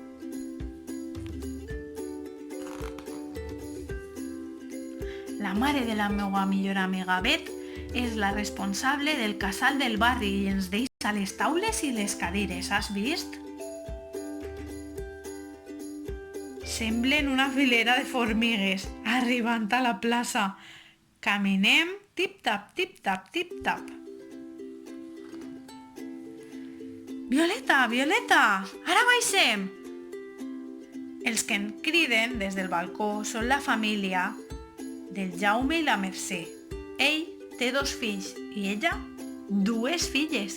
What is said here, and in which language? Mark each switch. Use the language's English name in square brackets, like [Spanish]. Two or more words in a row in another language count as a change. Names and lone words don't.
[Catalan] La mare de la meva millor amiga Bet és la responsable del casal del barri i ens deixa les taules i les cadires, has vist? Semblen una filera de formigues arribant a la plaça. Caminem tip-tap, tip-tap, tip-tap. Violeta, Violeta, ara baixem! Els que em criden des del balcó són la família del Jaume i la Mercè. Ell té 2 fills i ella 2 filles.